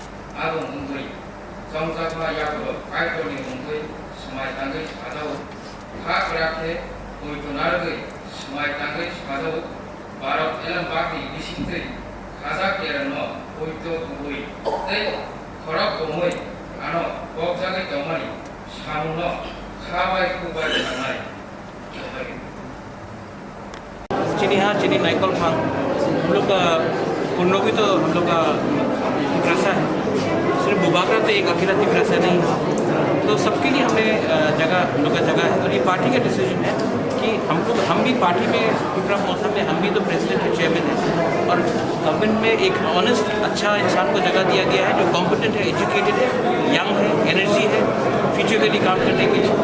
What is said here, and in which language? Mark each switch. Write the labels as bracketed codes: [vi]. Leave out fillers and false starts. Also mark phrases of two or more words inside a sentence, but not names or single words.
[trp] Sadagar Kalai Swmai Tamgkha Kalai Swmai Tamgkha Barat elam baki bisingtei khazak erano oito tugui tei khorak bomoi ano bokjagai tomani samuno khabai kubai thanai [hi] चीनी नाइकल फांग हम लोग का कुन्नो भी तो हम लोग का तिपरासा है, सिर्फ बुबाकरा तो एक अकेला तिपरासा नहीं है, तो सबके लिए हमने जगह हम लोग का जगह है और ये पार्टी का डिसीजन है कि हम भी पार्टी में तिपरा मौसम में हम भी तो प्रेसिडेंट और चेयरमैन हैं और गवर्नमेंट में एक ऑनेस्ट अच्छा इंसान को जगह दिया गया है जो कॉम्पिटेंट है, एजुकेटेड है, यंग है, एनर्जी है, फ्यूचर के लिए काम करने के लिए।